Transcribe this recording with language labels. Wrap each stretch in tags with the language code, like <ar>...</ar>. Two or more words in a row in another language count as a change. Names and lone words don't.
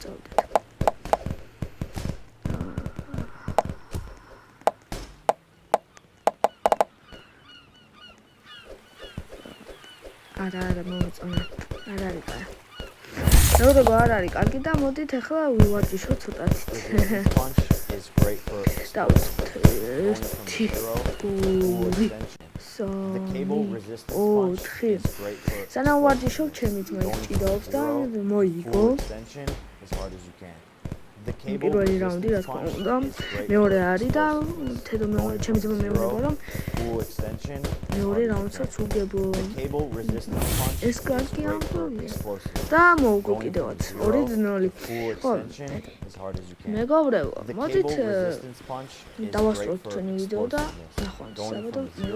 <ka>არა მომწონა. არ არის კაი. მეგობრებო, არ არის კარგი და მოდით ახლა ვივარჯიშოთ ცოტათი.</ka> <en>Is great for the cable resistance punch is great for</en> <ka>სანამ ვარჯიშობ ჩემი ძმა ჭიდაობს და მოიგო.</ka> <en>as hard as you can. The cable</en> <ka>პირველი რაუნდი რა თქმა უნდა მეორე არის და ჩემი ძმა მეუბნება რომ მეორე რაუნდსაც უგებ. ეს კარგი ამბავია და მოუგო კიდევაც 2-0. ხო მეგობრებო, მოდით დავასრულოთ ჩვენი ვიდეო და ნახვამდის.</ka>